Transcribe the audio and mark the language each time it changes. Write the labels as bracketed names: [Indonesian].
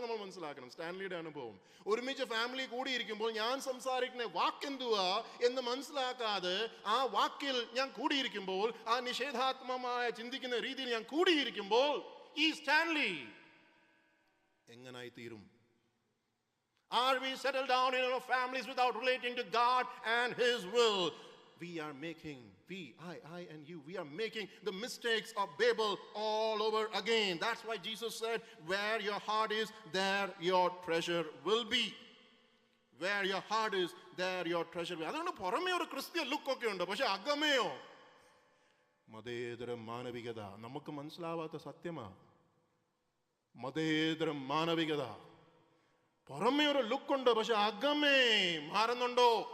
[Malayalam] നമ്മൾ മനസ്സിലാക്കണം സ്റ്റാൻലിയുടെ അനുഭവം. ഒരുമിച്ച് ഫാമിലി കൂടിയിരിക്കുമ്പോൾ ഞാൻ സംസാരിക്കുന്ന വാക്കെന്തുവാ എന്ന് മനസ്സിലാക്കാതെ ആ വാക്കിൽ ഞാൻ കൂടിയിരിക്കുമ്പോൾ, ആ നിഷേധാത്മകമായ ചിന്തിക്കുന്ന രീതിയിൽ ഞാൻ കൂടിയിരിക്കുമ്പോൾ ഈ സ്റ്റാൻലി എങ്ങനായി തീരും? [English] Are we settled down in our families without relating to God and His will? I and you, we are making the mistakes of Babel all over again. That's why Jesus said, where your heart is, there your treasure will be. Where your heart is, there your treasure will be. [Malayalam] അതുകൊണ്ട് പുറമേ ഒരു ക്രിസ്ത്യ ലുക്കൊക്കെ ഉണ്ട്, പക്ഷെ അകമേയോ മതേതര മാനവികത. നമുക്ക് മനസ്സിലാവാത്ത സത്യമാ മതേതര മാനവികത. പുറമേ ഒരു ലുക്കുണ്ട്, പക്ഷെ അകമേ മാറുന്നുണ്ടോ?